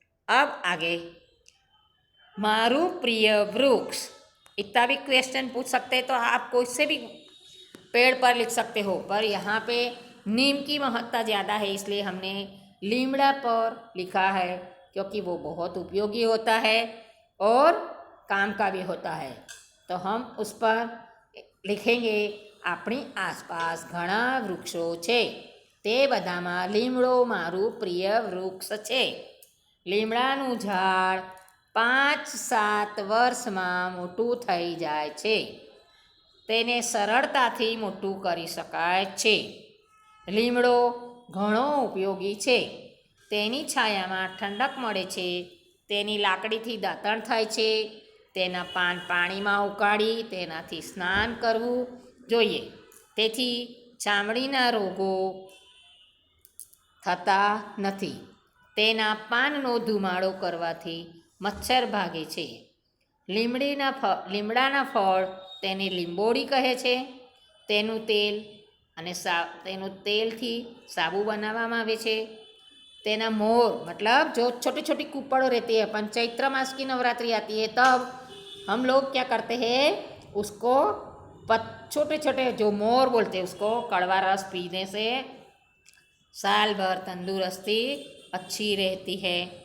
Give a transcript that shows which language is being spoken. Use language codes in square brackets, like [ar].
[hi] अब आगे मारू प्रिय वृक्ष, इतना भी क्वेश्चन पूछ सकते हैं तो आप कोई से भी पेड़ पर लिख सकते हो, पर यहाँ पे नीम की महत्ता ज़्यादा है इसलिए हमने लीमड़ा पर लिखा है, क्योंकि वो बहुत उपयोगी होता है और काम का भी होता है। तो हम उस पर लिखेंगे अपनी आसपास [gu] घણા વૃક્ષો છે, તે બધામાં લીમડો મારું પ્રિય વૃક્ષ છે। લીમડાનું ઝાડ 5-7 વર્ષમાં મોટું થઈ જાય છે, તેને સરળતાથી મોટું કરી શકાય છે। લીમડો ઘણો ઉપયોગી છે, તેની છાયામાં ઠંડક મળે છે, તેની લાકડીથી દાંતણ થાય છે, તેના પાન પાણીમાં ઉકાળી તેનાથી સ્નાન કરવું જોઈએ, તેથી ચામડીના રોગો થતા નથી। તેના પાનનો ધુમાડો કરવાથી મચ્છર ભાગે છે। લીમડાના ફળ તેને લીંબોડી કહે છે। તેનું તેલ અને તેનું તેલથી સાબુ બનાવવામાં આવે છે। [hi] तेना मोर मतलब जो छोटी छोटी कुप्पड़ों रहती है, अपन चैत्र मास की नवरात्रि आती है तब हम लोग क्या करते हैं उसको छोटे छोटे जो मोर बोलते हैं उसको कड़वा रस पीने से साल भर तंदुरुस्ती अच्छी रहती है।